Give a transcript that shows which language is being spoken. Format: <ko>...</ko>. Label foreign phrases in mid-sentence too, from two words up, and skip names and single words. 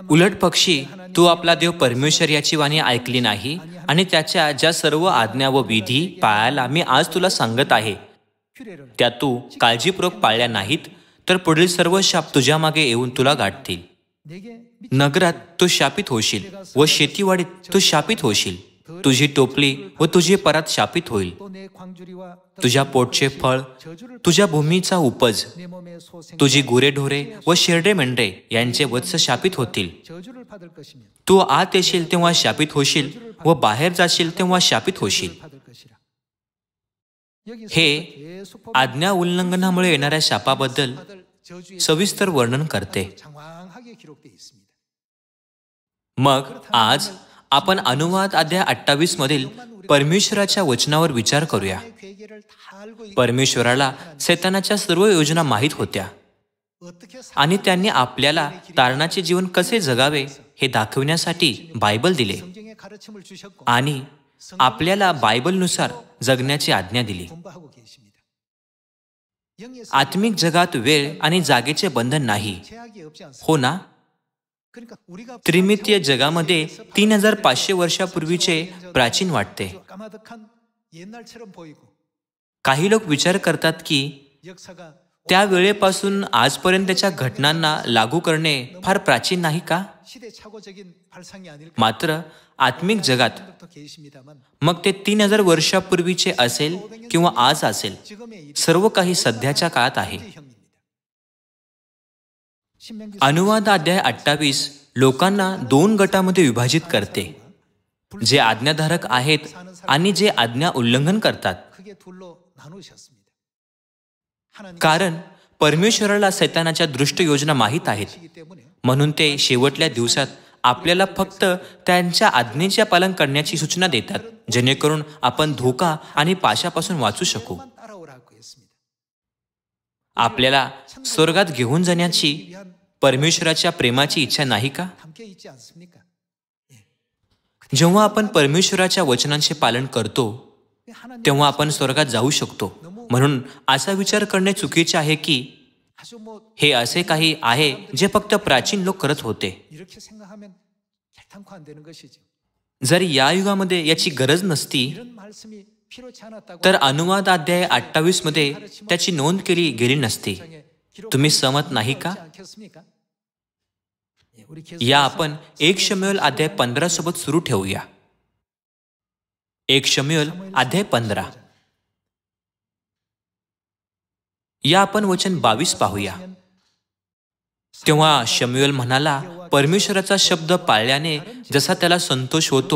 <mr>उलट पक्षी तू आपला देव परमेश्वर याची वाणी ऐकली नाही आणि त्याच्या ज्या सर्व आज्ञा व विधी पाळायला मी आज तुला सांगत आहे</mr> <ko>규례를</ko> <mr>त्या तू काळजीपूर्वक पाळल्या नाहीत तर पुढील सर्व शाप तुझ्या मागे येऊन तुला गाठतील.</mr> <ko>내게</ko> <mr>नगरात तू शापित होशील व शेतीवाडीत तू शापित होशील. तुझी टोपली व तुझी परात शापित होईल.</mr> <ko>또내 광주리와</ko> <mr>तुझ्या पोटचे फळ, तुझ्या भूमीचा उपज,</mr> <ko>내 몸의 소생</ko> <mr>तुझी गुरेढोरे व शेरडे मेंढरे यांचे वत्स शापित होतील.</mr> <ko>저주를 받을 것이며</ko> <mr>तू आत येशील तेव्हा शापित होशील व बाहेर जाशील तेव्हा शापित होशील.</mr> <ko>받을 것이라. 여기서</ko> <mr>हे</mr> <ko>계속 보면</ko> <mr>आज्ञा उल्लंघनामुळे येणाऱ्या शापाबद्दल</mr> <ko>받을 저주의</ko> <mr>सविस्तर वर्णन करते.</mr> <ko>장황하게 기록되어 있습니다.</ko> <mr>मग आज आपण अनुवाद अध्याय 28 मधील परमेश्वराच्या वचनावर विचार करूया.</mr> <ko>회개를 다 알고 있</ko> <mr>परमेश्वराला सैतानाच्या सर्व योजना माहीत होत्या</mr> <ko>어떻게 사</ko> <mr>आणि त्यांनी आपल्याला तारणाचे जीवन कसे जगावे हे दाखविण्यासाठी बायबल दिले</mr> <ko>성경의 가르침을 주셨고</ko> <mr>आणि आपल्याला बायबलनुसार जगण्याची आज्ञा दिली.</mr> <ko>공부하고 계십니다. 영의</ko> <mr>आत्मिक जगात वेळ आणि जागेचे बंधन नाही,</mr> <ko>제약이 없지 않습니다.</ko> <mr>हो ना?</mr> <ko>그러니까 우리가</ko> <mr>त्रिमितीय जगामध्ये 3500 वर्षापूर्वीचे प्राचीन वाटते.</mr> <ko>까마득한 옛날처럼 보이고</ko> <mr>काही लोक विचार करतात की</mr> <ko>역사가</ko> <mr>त्या वेळेपासून आजपर्यंतच्या घटनांना लागू करणे फार प्राचीन नाही का?</mr> <ko>시대착오적인 발상이 아닐까</ko> <mr>मात्र आत्मिक जगात</mr> <ko>생각도 계십니다만</ko> <mr>मग ते 3000 वर्षापूर्वीचे असेल किंवा आज असेल,</mr> <ko>지금의 이</ko> <mr>सर्व काही सध्याच्या काळात आहे.</mr> <ko>형입니다. 신명기</ko> <mr>अनुवाद अध्याय 28 लोकांना 2 गटामध्ये विभाजित करते, जे आज्ञाधारक आहेत आणि जे आज्ञा उल्लंघन करतात.</mr> <ko>크게 둘로 나누셨습니다. 하나님</ko> <mr>कारण परमेश्वराला सैतानाच्या दृष्ट योजना माहीत आहेत,</mr> <ko>이기 때문에</ko> <mr>म्हणून ते शेवटल्या दिवसात आपल्याला फक्त त्यांच्या आज्ञेचे पालन करण्याची सूचना देतात, जेणेकरून आपण धोका आणि पाशापासून वाचू शकू.</mr> <ko>만 따라오라고 했습니다.</ko> <mr>आपल्याला स्वर्गात घेऊन जाण्याची परमेश्वराच्या प्रेमाची इच्छा नाही का?</mr> <ko>함께 있지 않습니까?</ko> <mr>जेव्हा आपण परमेश्वराच्या वचनांचे पालन करतो</mr> <ko>하나님</ko> <mr>तेव्हा आपण स्वर्गात जाऊ शकतो. म्हणून असा विचार करणे चुकीचे आहे की</mr> <ko>아주 뭐</ko> <mr>हे असे काही आहे जे फक्त प्राचीन लोक करत होते.</mr> <ko>이렇게 생각하면 결단코 안 되는 것이죠.</ko> <mr>जर या युगामध्ये याची गरज नसती</mr> <ko>이런 말씀이 필요치 않았다고</ko> <mr>तर अनुवाद अध्याय 28 मध्ये त्याची नोंद केली गेली नसती.</mr> <ko>장에 기록</ko> <mr>तुम्ही सहमत नाही का?</mr> <ko>않겠습니까? 예, 우리 계속</ko> <mr>या आपण 1 शमूएल अध्याय 15 सोबत सुरू ठेवूया. 1 शमूएल अध्याय 15 या आपण वचन 22 पाहूया. तेव्हा शमूएल म्हणाला, परमेश्वराचा शब्द पाळल्याने जसा त्याला संतोष होतो,</mr>